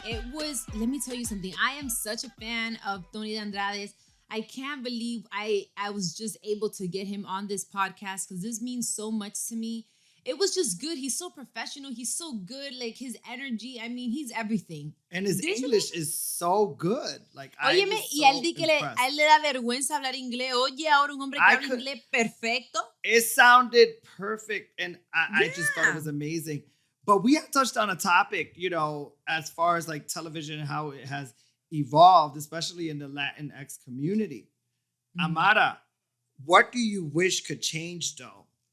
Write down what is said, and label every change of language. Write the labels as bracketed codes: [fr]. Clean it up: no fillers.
[en] It was, let me tell you something. I am such a fan of Tony Dandrades. I can't believe I was just able to get him on this podcast because this means so much to me. It was just good. He's so professional. He's so good. Like his energy. I mean, he's everything. And his English is so good. Like, [es] Óyeme, y él di que a él le da vergüenza hablar inglés. Oye, ahora un hombre que habla inglés perfecto. [en] It sounded perfect, and I just thought it was amazing. But we have touched on a topic, you know, as far as like television and how it has evolved, especially in the Latinx community. Mm-hmm. Amara, what do you wish could change, though?